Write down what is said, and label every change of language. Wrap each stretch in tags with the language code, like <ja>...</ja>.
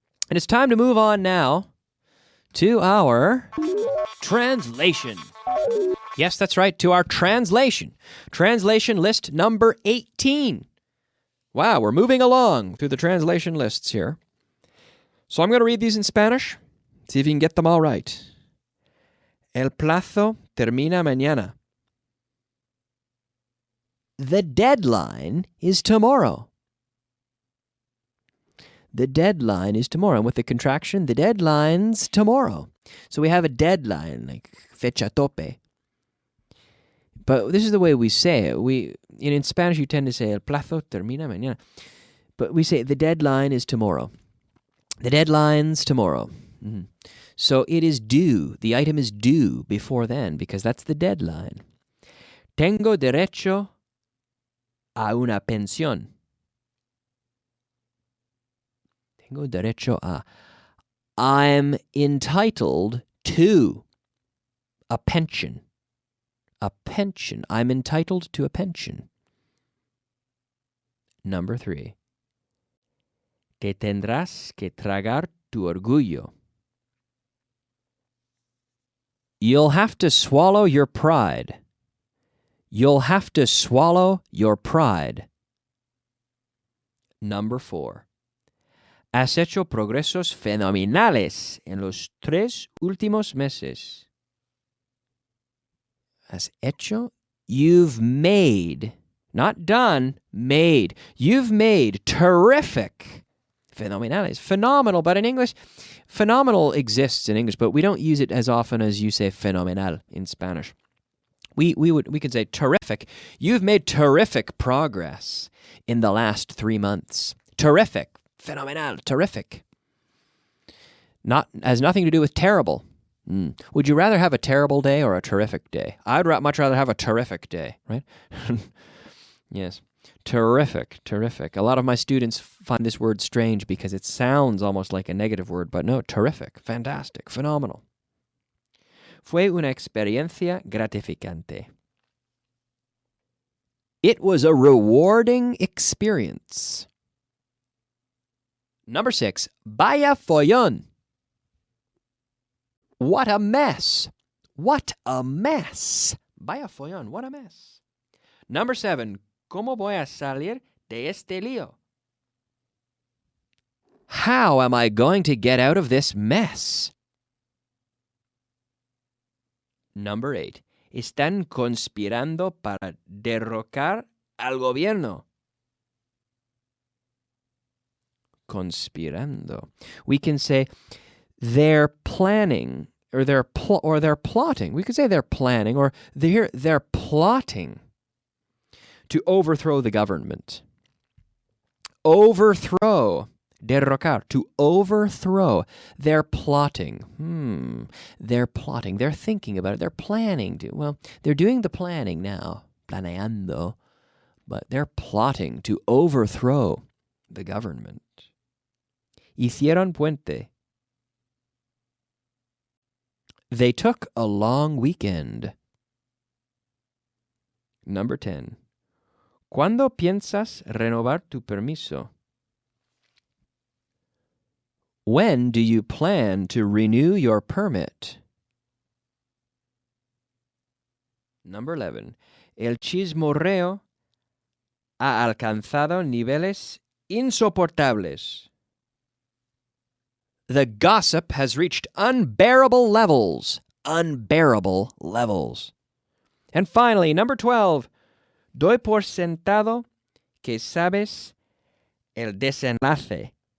<en>And it's time to move on now to our translation. Yes, that's right, to our translation. Translation list number 18. Wow, we're moving along through the translation lists here. So I'm going to read these in Spanish, see if you can get them all right.</en> <es>El plazo termina mañana.</es> <en>The deadline is tomorrow. The deadline is tomorrow. And with the contraction, the deadline's tomorrow. So we have a deadline, like</en> <es>fecha tope.</es> <en>But this is the way we say it. In Spanish, you tend to say</en> <es>el plazo termina mañana.</es> <en>But we say the deadline is tomorrow. The deadline's tomorrow. Mm-hmm. So it is due. The item is due before then because that's the deadline.</en> <es>Tengo derecho a una pensión. Tengo derecho a.</es> <en>I'm entitled to a pension. A pension. I'm entitled to a pension. Number 3.</en> <es>Te tendrás que tragar tu orgullo.</es> <en>You'll have to swallow your pride. You'll have to swallow your pride. Number 4.</en> <es>Has hecho progresos fenomenales en los 3 últimos meses.</es> <en>Has hecho. You've made. Not done. Made. You've made terrific. Fenomenal is phenomenal, but in English, phenomenal exists in English, but we don't use it as often as you say fenomenal in Spanish. We could say terrific. You've made terrific progress in the last 3 months. Terrific. Fenomenal. Terrific. Has nothing to do with terrible. Would you rather have a terrible day or a terrific day? I'd much rather have a terrific day, right? Yes. Terrific. A lot of my students find this word strange because it sounds almost like a negative word, but no, terrific, fantastic, phenomenal.</en> <es>Fue una experiencia gratificante.</es> <en>It was a rewarding experience. Number 6,</en> <es>vaya follón.</es> <en>What a mess. What a mess.</en> <es>Vaya follón,</es> <en>what a mess. Number 7,</en> <es>¿cómo voy a salir de este lío?</es> <en>How am I going to get out of this mess? Number 8,</en> <es>están conspirando para derrocar al gobierno. Conspirando.</es> <en>We can say they're planning, or they're plotting. We could say they're planning, or they're plotting to overthrow the government. Overthrow. Derrocar. To overthrow. They're plotting. They're plotting. They're thinking about it. They're planning to. Well, they're doing the planning now. Planeando. But they're plotting to overthrow the government.</en> <es>Hicieron puente.</es> <en>They took a long weekend. Number 10.</en> <es>¿Cuándo piensas renovar tu permiso?</es> <en>When do you plan to renew your permit? Number 11.</en> <es>El chismorreo ha alcanzado niveles insoportables.</es> <en>The gossip has reached unbearable levels. Unbearable levels. And finally, number 12.</en> <es>Doy por sentado que sabes el desenlace.</es>